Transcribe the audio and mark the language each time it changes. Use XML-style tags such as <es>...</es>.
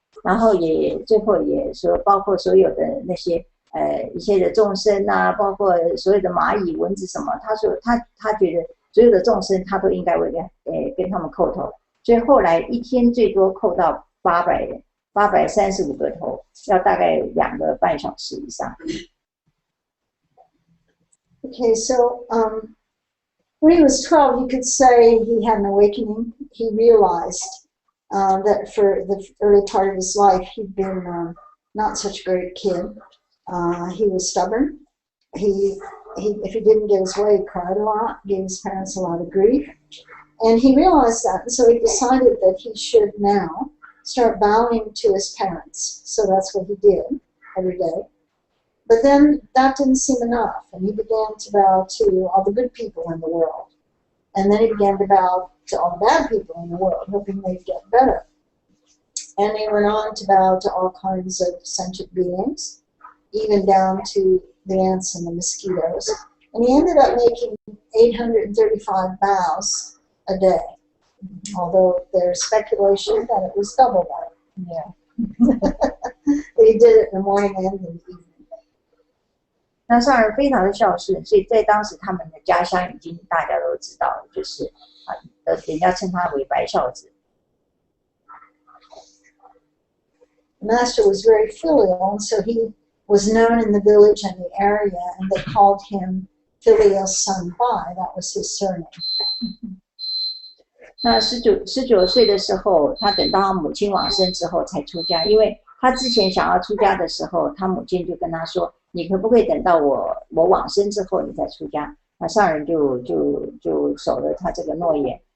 <zh>然后也最后也说，包括所有的那些一切的众生啊，包括所有的蚂蚁、蚊子什么，他说他觉得所有的众生他都应该为跟他们叩头。所以后来一天最多叩到835个头，要大概2个半小时以上。</zh> <en>Okay, so when he was 12, you could say he had an awakening. He realized that for the early part of his life, he'd been not such a great kid. He was stubborn. If he didn't get his way, he cried a lot, gave his parents a lot of grief. And he realized that, and so he decided that he should now start bowing to his parents. So that's what he did every day. But then that didn't seem enough, and he began to bow to all the good people in the world. And then he began to bow to all the bad people in the world, hoping they'd get better. And he went on to bow to all kinds of sentient beings, even down to the ants and the mosquitoes. And he ended up making 835 bows a day, although there's speculation that it was double that. Yeah. But he did it in the morning and in the evening.</en> <zh>那上人非常的孝顺，所以在当时他们的家乡已经大家都知道了，就是人家称他为白孝子。</zh> <en>The master was very filial, and so he was known in the village and the area, and they called him Filial Son Bai. That was his surname.</en> <zh>那19岁的时候，他等到他母亲往生之后才出家，因为他之前想要出家的时候，他母亲就跟他说：“你可不可以等到我往生之后你再出家？” 那上人就守了他这个诺言。</zh>